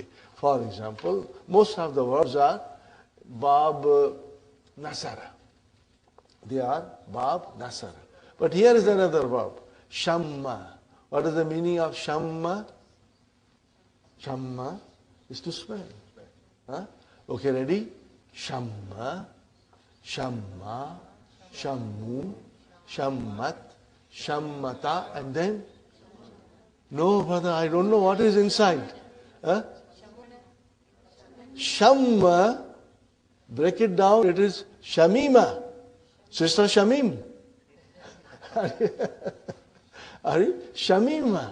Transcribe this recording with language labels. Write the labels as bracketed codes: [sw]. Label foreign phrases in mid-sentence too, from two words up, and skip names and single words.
[en] For example, most of the verbs are [ar] باب نصر. [en] They are [ar] باب نصر. [en] But here is another verb. Shamma. What is the meaning of shamma? Shamma is to smell. Okay, ready? [ar] شمّ، شمّ، شمّوا، شمّت، شمّتا, [en] and then? No, brother, I don't know what is inside. Shamma, break it down, it is shamima. Sister Shamim. Are you? Shamima.